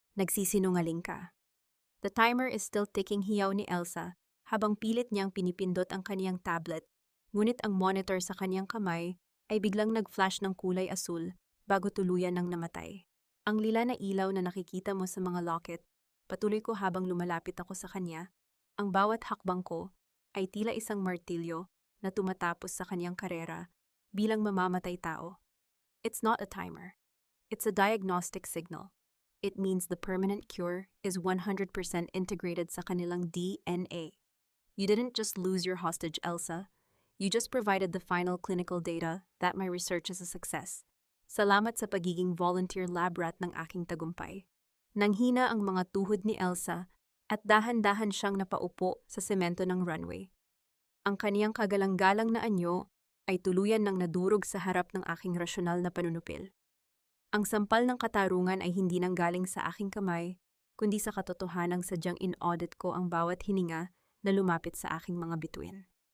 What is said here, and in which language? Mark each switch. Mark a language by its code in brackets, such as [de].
[tl] Nagsisinungaling ka. [en] The timer is still ticking, [tl] hiyaw ni Elsa habang pilit niyang pinipindot ang kaniyang tablet, ngunit ang monitor sa kaniyang kamay ay biglang nag-flash ng kulay asul bago tuluyan ng namatay. Ang lila na ilaw na nakikita mo sa mga locket, patuloy ko habang lumalapit ako sa kanya. Ang bawat hakbang ko ay tila isang martilyo na tumatapos sa kaniyang karera bilang mamamatay tao. [en] It's not a timer. It's a diagnostic signal. It means the permanent cure is 100% integrated [tl] sa kanilang DNA. [en] You didn't just lose your hostage, Elsa. You just provided the final clinical data that my research is a success. [tl] Salamat sa pagiging volunteer lab rat ng aking tagumpay. Nanghina ang mga tuhod ni Elsa at dahan-dahan siyang napaupo sa semento ng runway. Ang kaniyang kagalang-galang na anyo ay tuluyan ng nadurog sa harap ng aking rasyonal na panunupil. Ang sampal ng katarungan ay hindi nanggaling sa aking kamay, kundi sa katotohanang sadyang in-audit ko ang bawat hininga na lumapit sa aking mga bituin.